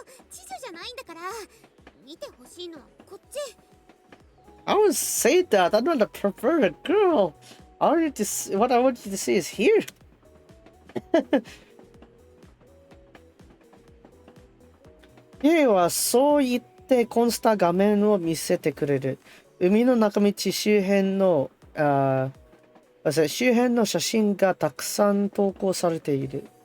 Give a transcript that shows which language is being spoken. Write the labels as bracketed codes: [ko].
[ja] 知女じゃないんだから。見てほしいのはこっち。 [en] I wouldn't say that. I'm not a perverted girl. What I want you to see is here. [ja] ユイはそう言ってコンスタ画面を見せてくれる。海の中道周辺の周辺の写真がたくさん投稿されている。